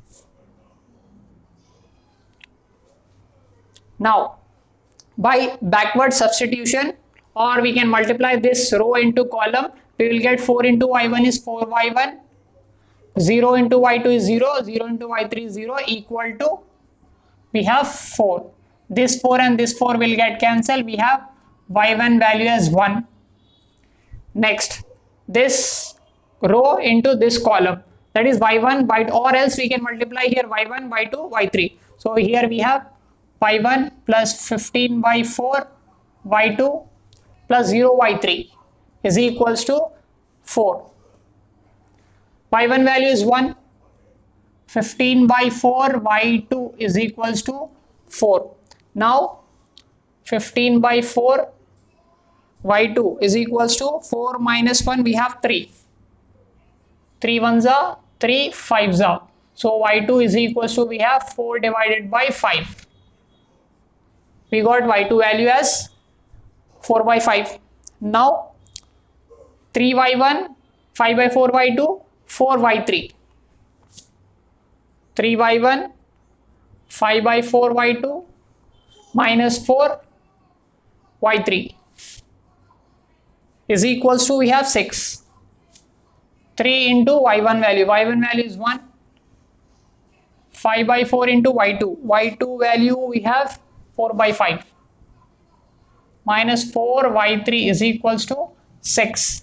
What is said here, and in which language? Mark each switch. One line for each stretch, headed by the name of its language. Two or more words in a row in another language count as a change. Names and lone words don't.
English: Now by backward substitution, or we can multiply this row into column, we will get 4 into y1 is 4y1, 0 into y2 is 0, 0 into y3 is 0, equal to, we have 4. This 4 and this 4 will get cancelled. We have y1 value as 1. Next, this row into this column, that is y1 by, or else we can multiply here y1, y2, y3. So here we have y1 plus 15 by 4 y2 plus 0 y3 is equals to 4. Y1 value is 1, 15 by 4 y2 is equals to 4. Now 15 by 4 y2 is equals to 4 minus 1, we have 3. 3 ones are 3, 5s are. So y2 is equals to, we have 4 divided by 5. We got y2 value as 4 by 5. Now 3y1, 5 by 4 y2, 4 y3. 3 y1, 5 by 4 y2 minus 4 y3 is equals to, we have 6. 3 into y1 value. Y1 value is 1. 5 by 4 into y2. Y2 value we have 4 by 5 minus 4y3 is equals to 6.